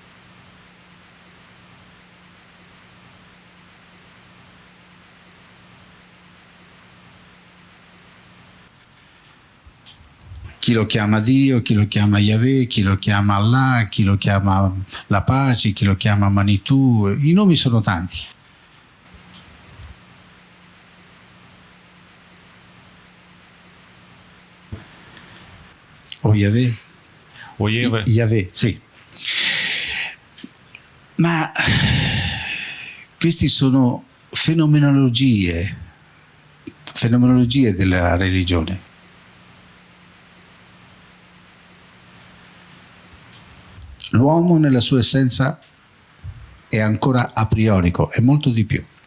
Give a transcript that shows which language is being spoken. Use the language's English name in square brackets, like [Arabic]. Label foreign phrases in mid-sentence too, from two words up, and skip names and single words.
[Italian] Chi lo chiama Dio, chi lo chiama Yahweh, chi lo chiama Allah, chi lo chiama la pace, chi lo chiama Manitou. I nomi sono tanti. O Yahweh? O Yahweh. Yahweh, sì. Ma questi sono fenomenologie della religione. L'uomo nella sua essenza è ancora a priorico, è molto di più.